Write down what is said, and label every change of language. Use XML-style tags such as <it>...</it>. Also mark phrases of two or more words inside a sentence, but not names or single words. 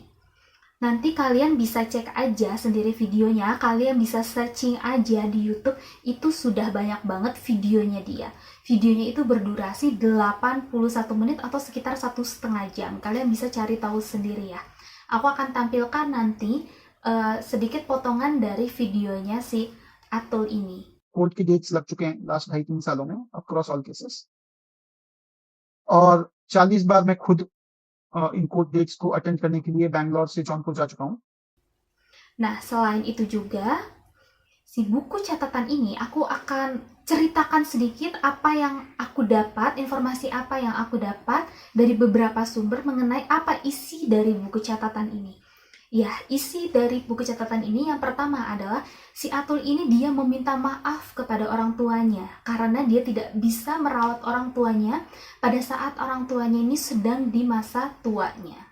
<id>Nanti kalian bisa cek aja sendiri videonya, kalian bisa searching aja di YouTube, itu sudah banyak banget videonya dia. Videonya itu berdurasi 81 menit atau sekitar 1,5 jam. Kalian bisa cari tahu sendiri ya. Aku akan tampilkan nanti sedikit potongan dari videonya si Atul ini.</id> <hi>कोर्ट के डेट्स लग चुके हैं लास्ट 2.5-3 सालों में</hi> <en>across all cases,</en> <hi>और 40 बार मैं खुद इन</hi> <en>court dates</en> <hi>को अटेंड करने के लिए बैंगलोर से जौनपुर जा चुका हूँ.</hi> <id>Nah, selain itu juga, si buku catatan ini aku akan ceritakan sedikit apa yang aku dapat, informasi apa yang aku dapat dari beberapa sumber mengenai apa isi dari buku catatan ini. Ya, isi dari buku catatan ini yang pertama adalah si Atul ini dia meminta maaf kepada orang tuanya karena dia tidak bisa merawat orang tuanya pada saat orang tuanya ini sedang di masa tuanya.</id>